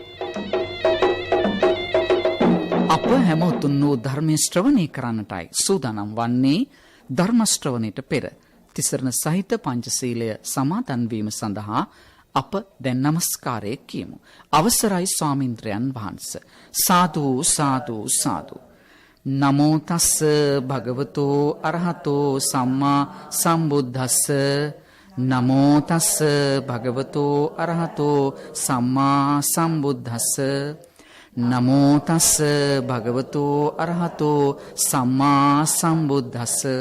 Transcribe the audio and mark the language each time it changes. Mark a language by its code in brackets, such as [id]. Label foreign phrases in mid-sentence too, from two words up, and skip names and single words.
[si] අප හැමෝතුන් වූ ධර්මයේ ශ්‍රවණය කරන්නටයි සූදානම් වන්නේ. ධර්ම ශ්‍රවණයට පෙර තිසරණ සහිත පංචශීලය සමාදන් වීම සඳහා අප දැන් නමස්කාරය කියමු. අවසරයි ස්වාමීන්ද්‍රයන් වහන්සේ. [pi] සාදු සාදු සාදු. නමෝ තස්ස භගවතෝ අරහතෝ සම්මා සම්බුද්දස්ස. නමෝ තස්ස භගවතෝ අරහතෝ සම්මා සම්බුද්දස්ස. නමෝ තස්ස භගවතෝ අරහතෝ සම්මා සම්බුද්දස්ස.